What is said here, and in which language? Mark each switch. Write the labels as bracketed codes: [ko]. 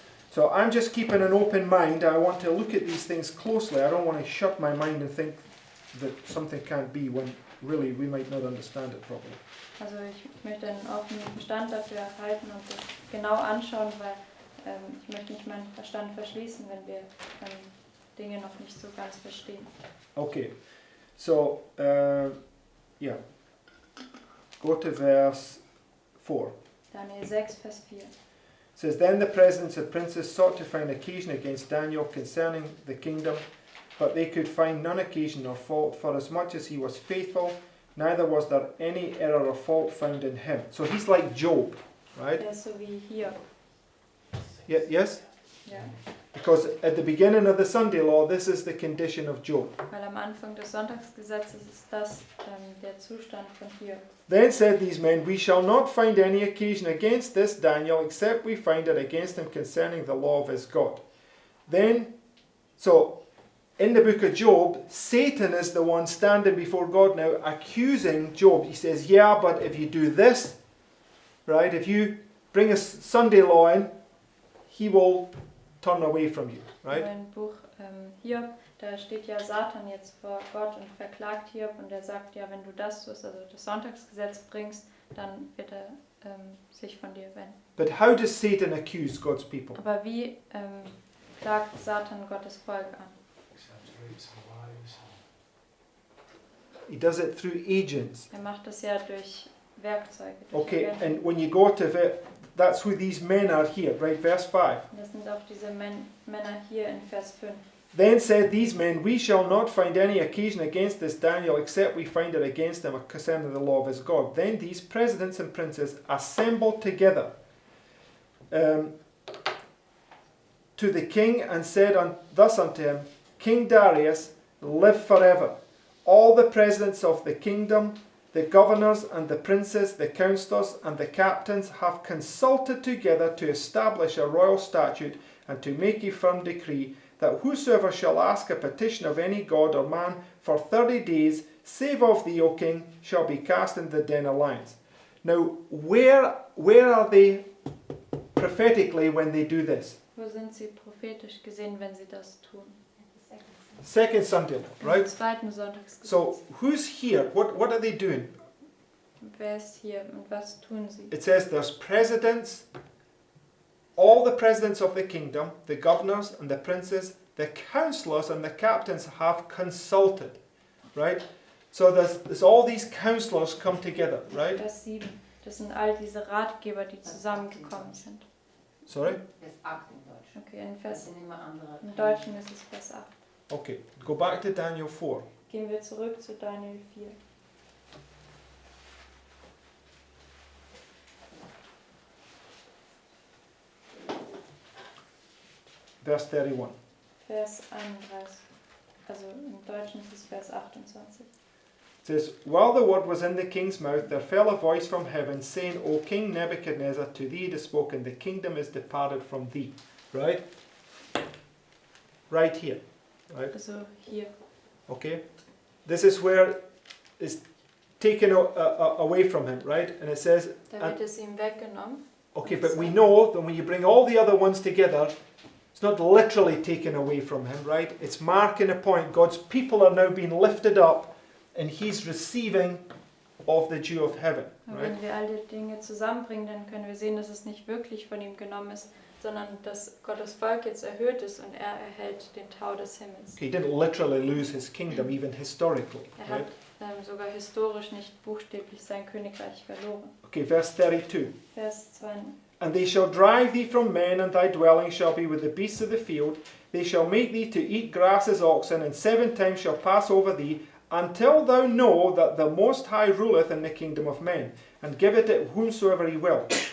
[en] So I'm just keeping an open mind. I want to look at these things closely. I don't want to shut my mind and think that something can't be when really we might not understand it properly. [de] Also ich möchte einen offenen Verstand dafür erhalten und das genau anschauen, weil ich möchte nicht meinen Verstand verschließen, wenn wir Dinge noch nicht so ganz verstehen. [en] Okay, so yeah, go to verse 4. [de] Daniel 6, Vers 4. [en] It says, Then the presidents of princes sought to find occasion against Daniel concerning the kingdom, but they could find none occasion or fault, for as much as he was faithful, neither was there any error or fault found in him. So he's like Job, right? [de] Der ist so wie hier. [en] Yes? [de] Ja. [en] Because at the beginning of the Sunday law, this is the condition of Job. [de] Weil am Anfang des Sonntagsgesetzes ist das der Zustand von hier. [en] Then said these men, We shall not find any occasion against this Daniel, except we find it against him concerning the law of his God. So in the book of Job, Satan is the one standing before God now, accusing Job. He says, yeah, but if you do this, right, if you bring a Sunday law in, he will turn away from you, right? [de] Im Buch Hiob, da steht ja Satan jetzt vor Gott und verklagt Hiob und er sagt ja, wenn du das tust, also das Sonntagsgesetz bringst, dann wird er sich von dir wenden. [en] But how does Satan accuse God's people? [de] Aber wie klagt Satan Gottes Volk an? [en] He does it through agents. [de] Er macht das ja durch Werkzeuge. Durch [en] Okay, [de] Agenten. [en] and when you go to that's who these men are here, right? Verse 5. [de] Und das sind auch diese Männer hier in Vers 5. [en] Then said these men, we shall not find any occasion against this Daniel, except we find it against him concerning the law of his God. Then these presidents and princes assembled together to the king and said thus unto him, King Darius, live forever. All the presidents of the kingdom, the governors and the princes, the councillors and the captains have consulted together to establish a royal statute and to make a firm decree that whosoever shall ask a petition of any god or man for 30 days, save of thee, O king, shall be cast into the den of lions. Now, where are they prophetically when they do this? [de] Wo sind sie prophetisch gesehen, wenn sie das tun? [en] Second Sunday, right? [de] Im zweiten Sonntagsgesetz. [en] So, who's here? What are they doing? [de] Wer ist hier und was tun sie? [en] It says there's presidents, all the presidents of the kingdom, the governors and the princes, the councillors and the captains have consulted, right? So there's all these councillors come together, right? [de] Vers 7. Das sind all diese Ratgeber, die zusammengekommen sind. [en] Sorry? [de] Vers 8 im Deutschen. [en] Okay, in [de] Das Vers, sind immer andere. im Deutschen ist es Vers 8. [en] Okay, go back to Daniel 4. [de] Gehen wir zurück zu Daniel 4. [en] Verse 31. [de] Vers 31. Also im Deutschen ist es Vers 28. [en] It says, while the word was in the king's mouth, there fell a voice from heaven, saying, O King Nebuchadnezzar, to thee it is spoken, the kingdom is departed from thee. Right? Right here. Right? [de] Also hier. [en] Okay? This is where it's taken away from him, right? And it says, [de] Da wird es ihm weggenommen. [en] okay, but we know that when you bring all the other ones together, it's not literally taken away from him, right? It's marking a point. God's people are now being lifted up and he's receiving of the dew of heaven, [de] Und [en] right? [de] wenn wir all die Dinge zusammenbringen, dann können wir sehen, dass es nicht wirklich von ihm genommen ist, sondern dass Gottes Volk jetzt erhöht ist und er erhält den Tau des Himmels. [en] He didn't literally lose his kingdom, even historically, [de] Er [en] right? [de] hat sogar historisch nicht buchstäblich sein Königreich verloren. [en] Okay, verse 32. [de] Vers 2. [en] And they shall drive thee from men, and thy dwelling shall be with the beasts of the field. They shall make thee to eat grass as oxen, and 7 times shall pass over thee, until thou know that the Most High ruleth in the kingdom of men, and giveth it whomsoever he will.